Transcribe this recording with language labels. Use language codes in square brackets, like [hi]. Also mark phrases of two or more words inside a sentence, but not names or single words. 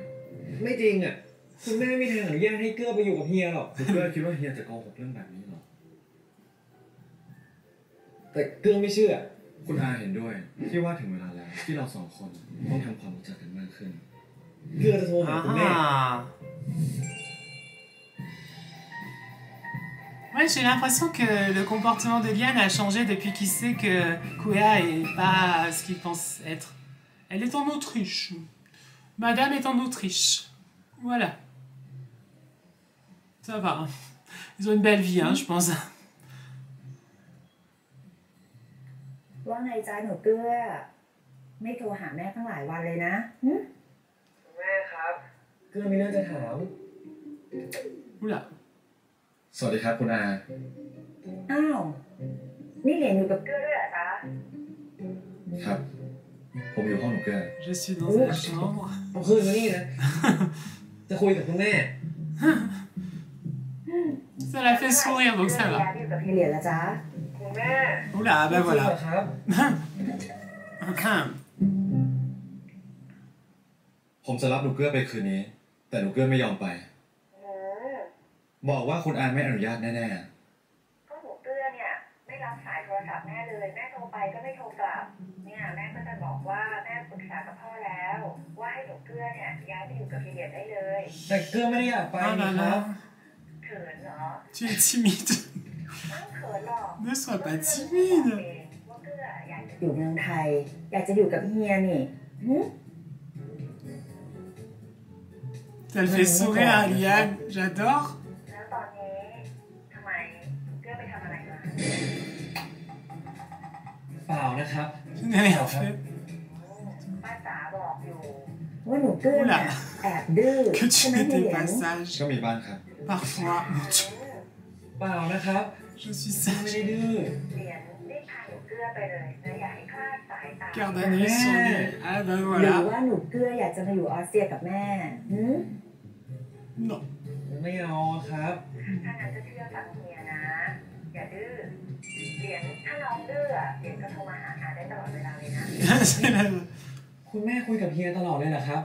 [th] ไม่จริงอ่ะคุณแม่ไม่ทางอนุญาตให้เกื้อไปอยู่กับเฮียหรอก เกื้อคิดว่าเฮียจะโกหกเรื่องแบบนี้หรอ แต่เกื้อไม่เชื่อ คุณอาเห็นด้วยที่ว่าถึงเวลาแล้วที่เราสองคนต้องทำความรู้จักกันมากขึ้น เกื้อจะโทรหาคุณแม่ [fr] Ouais, j'ai l'impression que le comportement de Liane a changé depuis qu'il sait que Kuea est pas ce qu'il pense être. Elle est en Autriche. Madame est en Autriche. Voilà. Ça va. Ils ont une belle vie, hein, je pense. [th] ว่าไงจ๊ะหนูเกื้อไม่โทรหาแม่ตั้งหลายวันเลยนะ แม่ครับเกื้อมีเรื่องจะถาม [fr] Oula. [th] สวัสดีครับคุณอา อ้าวนี่เหรียญอยู่กับเกื้อด้วยเหรอจ๊ะ ครับผมอยู่ห้องหนูเกื้อ [fr] Je suis dans sa chambre. [th] เอาคืนมานี่นะจะคุยกับคุณแม่ [fr] Ça l'a fait sourire, donc ça va. [th] อยู่กับเหรียญแล้วจ๊ะ คุณแม่ [fr] Oula, ben voilà. [th] ครับ ผมจะรับหนูเกื้อไปคืนนี้แต่หนูเกื้อไม่ยอมไปบอกว่าคุณอาไม่อนุญาตแน่ ๆก็หนูเกื้อเนี่ยไม่รับสายโทรศัพท์แม่เลยแม่โทรไปก็ไม่โทรกลับเนี่ยแม่ก็จะบอกว่าแม่ปรึกษากับพ่อแล้วว่าให้หนูเกื้อเนี่ยย้ายไปอยู่กับเหรียญได้เลย แต่เกื้อไม่ได้อยากไปนะครับ เขินเหรอ [fr] Tu es timide. [th] ไม่เขินหรอก [fr] Ne sois pas timide. [th] ว่าเกื้ออยากจะอยู่เมืองไทยอยากจะอยู่กับเฮียนี่ [fr] Ça le fait sourire à Liane. J'adore. [th] แล้วตอนนี้ทำไมเกื้อไปทำอะไรมา เปล่านะครับ [fr] Je n'ai rien fait. [th] ป้าจ๋าบอกอยู่ว่าหนูเกื้อเนี่ยแอบดื้อ [fr] Que tu n'étais pas sage. [th] ก็มีบ้างครับ [fr] Parfois. [th] เปล่านะครับ [fr] Je suis [th] ไม่ [fr] sage. [th] ได้ดื้อ เหรียญรีบพาหนูเกื้อไปเลยนะอย่าให้คลาดสายตา [fr] Garde un œil sur lui. Ah ben [th] หรือ [fr] voilà. [th] ว่าหนูเกื้ออยากจะมาอยู่ออสเตรียกับแม่ [fr] Non. [th] ไม่เอาครับ ถ้างั้นจะเชื่อฟังเฮียนะอย่าดื้อเหรียญถ้าน้องดื้อเหรียญก็โทรมาหาได้ตลอดเวลาเลยนะ คุณแม่คุยกับเฮียตลอดเลยเหรอครับ